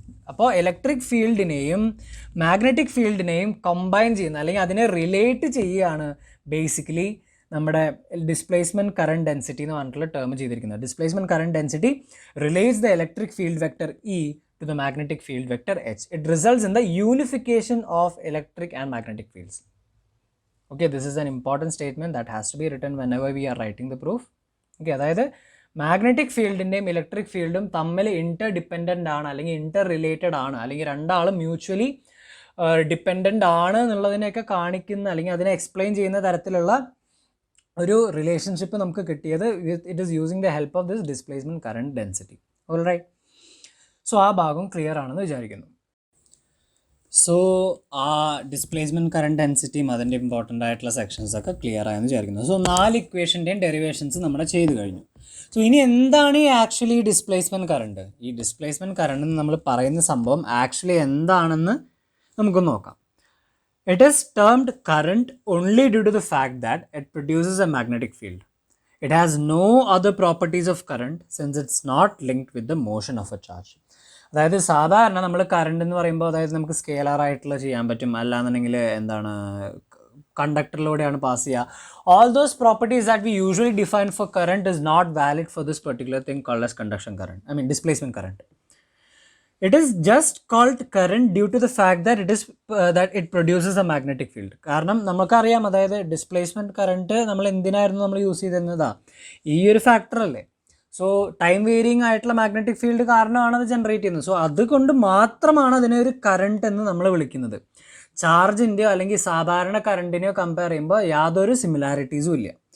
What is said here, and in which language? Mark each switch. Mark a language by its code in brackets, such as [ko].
[ml] അപ്പോൾ electric ഫീൽഡിനെയും magnetic ഫീൽഡിനെയും combine ചെയ്യുന്ന അല്ലെങ്കിൽ അതിനെ റിലേറ്റ് ചെയ്യുകയാണ് ബേസിക്കലി നമ്മുടെ ഡിസ്പ്ലേസ്മെൻറ്റ് കറണ്ട് ഡെൻസിറ്റി എന്ന് പറഞ്ഞിട്ടുള്ള ടേം ചെയ്തിരിക്കുന്നത്. [en] Displacement current density relates the electric field vector E to the magnetic field vector H. It results in the unification of electric and magnetic fields. Okay, this is an important statement that has to be written whenever we are writing the proof. [ml] Okay, അതായത് magnetic ഫീൽഡിൻ്റെയും electric ഫീൽഡും തമ്മിൽ ഇൻ്റർ dependent ആണ് അല്ലെങ്കിൽ ഇൻ്റർ related ആണ് അല്ലെങ്കിൽ രണ്ടാളും mutually dependent ആണ് എന്നുള്ളതിനെയൊക്കെ കാണിക്കുന്ന അല്ലെങ്കിൽ അതിനെ എക്സ്പ്ലെയിൻ ചെയ്യുന്ന തരത്തിലുള്ള ഒരു റിലേഷൻഷിപ്പ് നമുക്ക് കിട്ടിയത് [en] It is using the help of this displacement current density. All right, [ml] so ആ ഭാഗം ക്ലിയർ ആണെന്ന് വിചാരിക്കുന്നു. സോ ആ ഡിസ്പ്ലേസ്മെൻറ്റ് കറണ്ട് ഡെൻസിറ്റിയും അതിൻ്റെ ഇമ്പോർട്ടൻ്റ് ആയിട്ടുള്ള സെക്ഷൻസൊക്കെ ക്ലിയർ ആയെന്ന് വിചാരിക്കുന്നു. സോ 4 ഇക്വേഷൻ്റെയും ഡെറിവേഷൻസ് നമ്മൾ ചെയ്ത് കഴിഞ്ഞു. സോ ഇനി എന്താണ് ഈ ആക്ച്വലി ഡിസ്പ്ലേസ്മെൻറ്റ് കറണ്ട്? ഈ ഡിസ്പ്ലേസ്മെൻറ്റ് കറണ്ട് എന്ന് നമ്മൾ പറയുന്ന സംഭവം ആക്ച്വലി എന്താണെന്ന് നമുക്കൊന്ന് നോക്കാം. [en] It is termed current only due to the fact that it produces a magnetic field. It has no other properties of current since it's not linked with the motion of a charge. [ml] അതായത് സാധാരണ നമ്മൾ current എന്ന് പറയുമ്പോൾ അതായത് നമുക്ക് scalar ആയിട്ടുള്ള ചെയ്യാൻ പറ്റും, അല്ലാന്നുണ്ടെങ്കിൽ എന്താണ് കണ്ടക്ടറിലൂടെയാണ് പാസ് ചെയ്യുക. [en] All those properties that we usually define for current is not valid for this particular thing called as conduction current, I mean displacement current. It is just called current due to the fact that that it produces a magnetic field. [ml] കാരണം നമുക്കറിയാം, അതായത് displacement current നമ്മൾ എന്തിനായിരുന്നു നമ്മൾ use ചെയ്തിരുന്നതാ? ഈ ഒരു factor അല്ലേ? So time varying ആയിട്ടുള്ള മാഗ്നറ്റിക് ഫീൽഡ് കാരണമാണ് അത് ജനറേറ്റ് ചെയ്യുന്നത്. സോ അതുകൊണ്ട് മാത്രമാണ് അതിനെ ഒരു കറണ്ട് എന്ന് നമ്മൾ വിളിക്കുന്നത്. ചാർജിൻ്റെയോ അല്ലെങ്കിൽ സാധാരണ കറണ്ടിനെയോ കമ്പയർ ചെയ്യുമ്പോൾ യാതൊരു സിമിലാരിറ്റീസും ഇല്ല.